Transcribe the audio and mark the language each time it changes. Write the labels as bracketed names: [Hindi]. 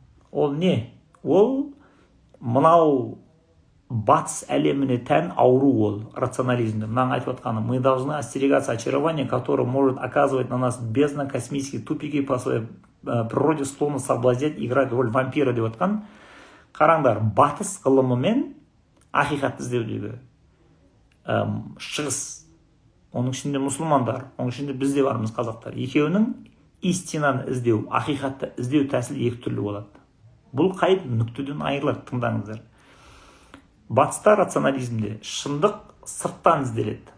[Kazakh] Ол не? Ол мынау батыс әлеміне тән ауру, ол рационализмді. Мынаны айтып отқаны, [Russian] мы должны остерегаться очарования, которое может оказывать на нас бездна, космические тупики по своей природе склонны соблазнять и играть роль вампира [Kazakh] деп отқан. Қараңдар, батыс ғылымы мен ақиқат іздеудегі шығыс, оның ішінде мұсылмандар, оның ішінде біз де бармыз, қазақтар, екеуінің истинаны іздеу, ақиқатты іздеу тәсілі екі түрлі болады. Бұл қай нүктеден айырылады, тыңдаңыздар. Батыста рационализмде шындық сырттан ізделеді.